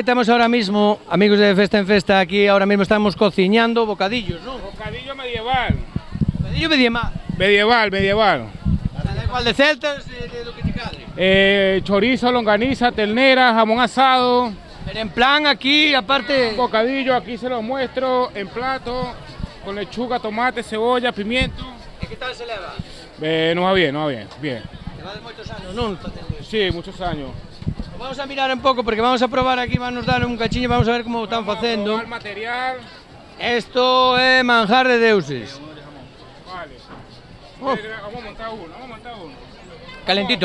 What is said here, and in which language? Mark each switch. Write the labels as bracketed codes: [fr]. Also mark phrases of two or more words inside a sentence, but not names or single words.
[gl] temos [es] ahora mismo, [gl] amigos de Festa en Festa, aquí [es] ahora mismo [gl] estamos cociñando bocadillos, non? Bocadillo medieval. Bocadillo medieval. Medieval. [es] Da igual de celtas, de lo que te cadre. Chorizo, longaniza, ternera, jamón asado. Pero en plan aquí, aparte... Bocadillo, aquí se lo muestro en plato, con lechuga, tomate, cebolla, pimiento. [gl] E que tal se leva? [es] No va bien, bien. [gl] Leva de moitos anos, non? Facendo isto. [es] Sí, muchos años. [gl] Vamos a mirar un pouco porque vamos a probar aquí, van nos dar un cachiño, vamos a ver como están facendo. [es] El material. [gl] Esto é manjar de deuses. [es] Vale. Oh. Vamos a montar uno. Calentito.